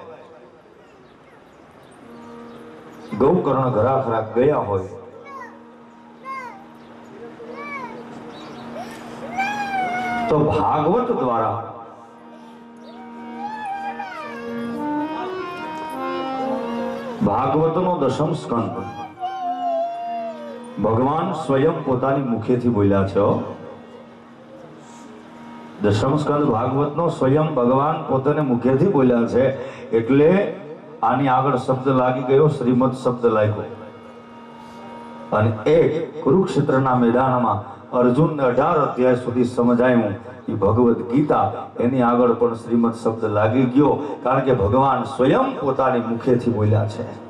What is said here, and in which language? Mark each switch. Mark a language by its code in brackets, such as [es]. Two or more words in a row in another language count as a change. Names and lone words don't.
[gu] ગૌકર્ણ ઘરાખરા ગયા હોય તો ભાગવત દ્વારા ભાગવતનો દશમ સ્કંદ ભગવાન સ્વયં પોતાની મુખેથી બોલ્યા છે। દશમ સ્કંદ ભાગવત નો સ્વયં ભગવાન પોતાને મુખેથી બોલ્યા છે એટલે આની આગળ શબ્દ લાગી ગયો, શ્રીમદ શબ્દ લાગ્યો। અને એક કુરુક્ષેત્રના મેદાનમાં અર્જુનને 18 અધ્યાય સુધી સમજાયું કિ ભગવત ગીતા એની આગળ પણ શ્રીમદ શબ્દ લાગી ગયો, કારણ કે ભગવાન સ્વયં પોતાની મુખેથી બોલ્યા છે।